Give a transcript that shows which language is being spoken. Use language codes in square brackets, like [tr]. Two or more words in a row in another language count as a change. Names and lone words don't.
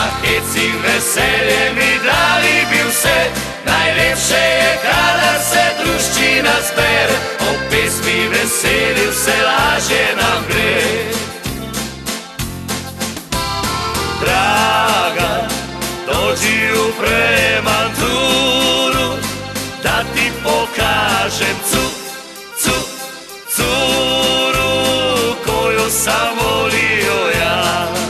[hr] svecim veseljem i dali bi se. [sl] Najlepše je kada se druščina zbere, o pesmi veselju se lažje nam gre. [hr] Draga, dođi u Premanturu, da ti pokažem curu koju sam volio ja.